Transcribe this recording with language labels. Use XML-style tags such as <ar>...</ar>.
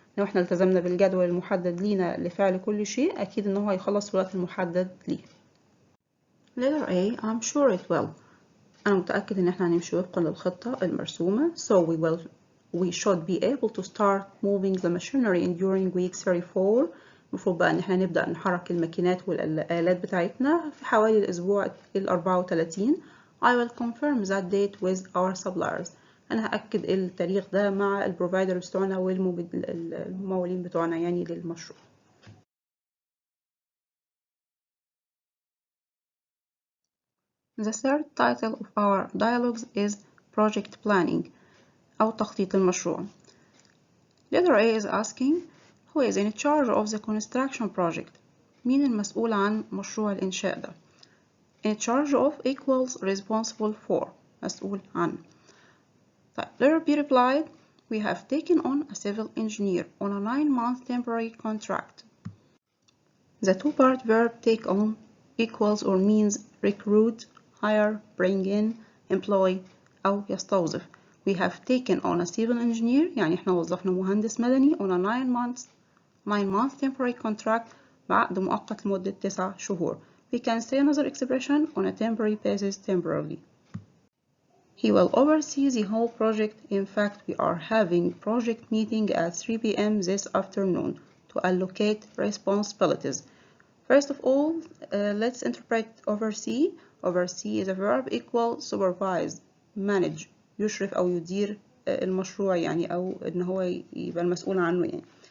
<ar>لو احنا التزمنا بالجدول المحدد لينا لفعل كل شيء أكيد إن هو هيخلص في الوقت المحدد ليه.</ar> <en>Letter A. I'm sure it will.</en> <ar>أنا متأكد إن احنا هنمشي وفقا للخطة المرسومة.</ar> <en>So we should be able to start moving the machinery during week 34.</en> <ar>المفروض بقى إن احنا نبدأ نحرك الماكينات والآلات بتاعتنا في حوالي الأسبوع 34.</ar> <en>I will confirm that date with our suppliers.</en> <ar>أنا هأكد التاريخ ده مع البروفايدر بتوعنا والممولين بتوعنا يعني للمشروع.</ar> <en>The third title of our dialogues is Project Planning</en> <ar>أو تخطيط المشروع.</ar> <en>Letter A is asking who is in charge of the construction project.</en> <ar>مين المسؤول عن مشروع الإنشاء ده؟</ar> <en>in charge of equals responsible for،</en> <ar>مسؤول عن.</ar> <en>طيب letter B replied we have taken on a civil engineer on a 9-month temporary contract. The two-part verb take on equals or means recruit, hire, bring in, employ</en> <ar>أو يستوظف.</ar> <en>We have taken on a civil engineer</en> <ar>يعني احنا وظفنا مهندس مدني</ar> <en>on a 9-month temporary contract</en> <ar>بعقد مؤقت لمدة 9 شهور.</ar> <en>We can say another expression on a temporary basis temporarily. He will oversee the whole project. In fact, we are having project meeting at 3 p.m. this afternoon to allocate responsibilities. First of all, let's interpret oversee. Oversee is a verb equal supervise, manage،</en> <ar>يشرف أو يدير المشروع يعني أو إن هو يبقى المسؤول عنه يعني.</ar>